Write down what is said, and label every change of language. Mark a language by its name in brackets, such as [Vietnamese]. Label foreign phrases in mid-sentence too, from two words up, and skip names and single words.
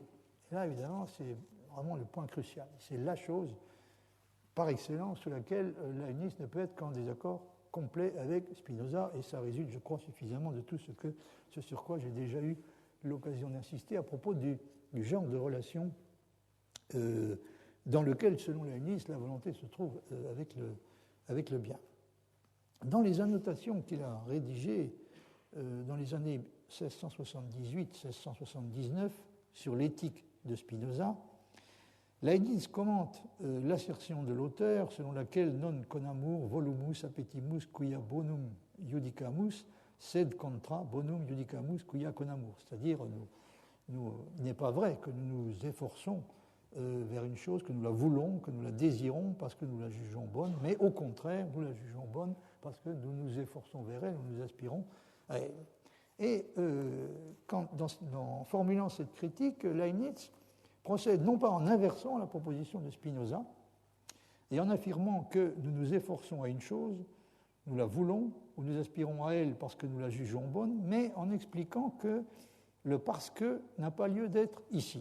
[French] Et là, évidemment, c'est vraiment le point crucial. C'est la chose, par excellence, sur laquelle Leibniz ne peut être qu'en désaccord complet avec Spinoza, et ça résulte, je crois, suffisamment de tout ce sur quoi j'ai déjà eu l'occasion d'insister à propos du genre de relation dans lequel, selon Leibniz, la volonté se trouve avec le bien. Dans les annotations qu'il a rédigées dans les années 1678-1679 sur l'éthique de Spinoza, Leibniz commente l'assertion de l'auteur selon laquelle [Latin] non conamur volumus appetimus quia bonum judicamus sed contra bonum judicamus quia conamur. [French] C'est-à-dire, il n'est pas vrai que nous nous efforçons vers une chose, que nous la voulons, que nous la désirons parce que nous la jugeons bonne, mais au contraire, nous la jugeons bonne parce que nous nous efforçons vers elle, nous aspirons à elle. Et en formulant cette critique, Leibniz procède non pas en inversant la proposition de Spinoza et en affirmant que nous nous efforçons à une chose, nous la voulons ou nous aspirons à elle parce que nous la jugeons bonne, mais en expliquant que le parce que n'a pas lieu d'être ici.